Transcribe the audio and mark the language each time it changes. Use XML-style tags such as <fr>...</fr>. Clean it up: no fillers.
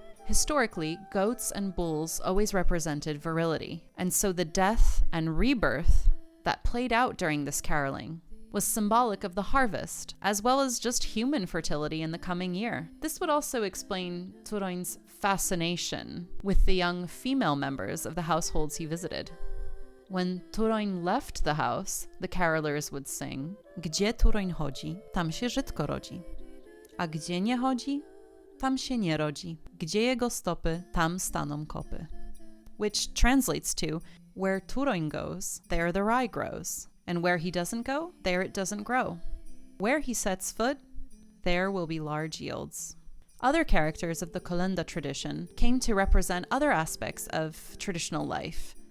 <en>Historically, goats and bulls always represented virility, and so the death and rebirth that played out during this caroling was symbolic of the harvest, as well as just human fertility in the coming year. This would also explain Turoń's fascination with the young female members of the households he visited. When Turoń left the house, the carolers would sing,</en> <pl>"Gdzie Turoń chodzi, tam się żytko rodzi. A gdzie nie chodzi, tam się nie rodzi. Gdzie jego stopy, tam staną kopy."</pl> <en>Which translates to, where Turoń goes, there the rye grows. And where he doesn't go, there it doesn't grow. Where he sets foot, there will be large yields. Other characters of the Kolęda tradition came to represent other aspects of traditional life.</en>